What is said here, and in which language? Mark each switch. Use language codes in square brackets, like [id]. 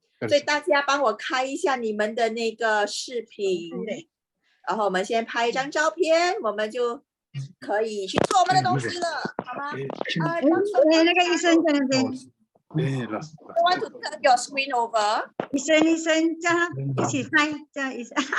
[zh] 所以大家帮我开一下你们的那个视频，然后我们先拍一张照片，我们就可以去做我们的东西了，好吗？那个医生在那边。 [en] You want to turn your screen over？ [zh] 医生，叫他一起拍，叫医生。